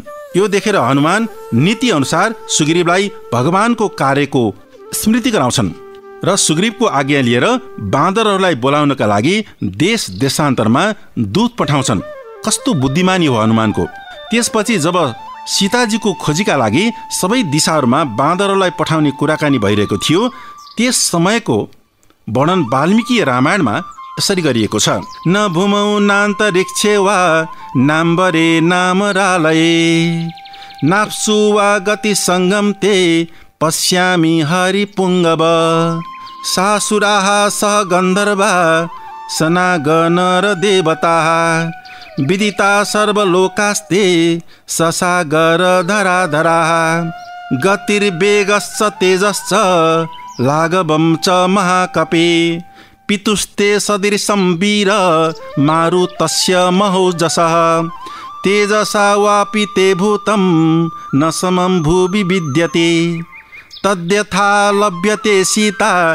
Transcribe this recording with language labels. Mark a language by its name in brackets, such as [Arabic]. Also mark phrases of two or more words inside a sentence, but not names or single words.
[Nepali] यो देखेर हनुमान नीति अनुसार सुग्रीवलाई भगवानको कार्यको स्मृति गराउँछन् र सुग्रीवको आज्ञा लिएर बाँदरहरूलाई बोलाउनका लागि देश देशान्तरमा दूत पठाउँछन्। कस्तो बुद्धिमानी हो हनुमानको। त्यसपछि जब सीताजीको खोजीका लागि सबै दिशाहरूमा बाँदरहरूलाई पठाउने कुराकानी भइरहेको थियो, त्यस समयको वर्णन वाल्मीकीय रामायणमा यसरी गरिएको छ। [Sanskrit] न भूमौ नान्तरिक्षे वा नाम्बरे नामरालये नाप्सु वा गति सङ्गम ते पश्यामि हरिपुङ्गव सासुराः सह गन्धर्वा सनागनर देवताः विदिता सर्वलोकास्ते ससागर धराधराः गतिर्वेगश्च तेजश्च लाघवं च महाकपे पितुस्ते सदृशं वीर मारुतस्य महोजसः तेजसा वापि ते भूतं न समं भुवि विद्यते तद्यथा लभ्यते सीता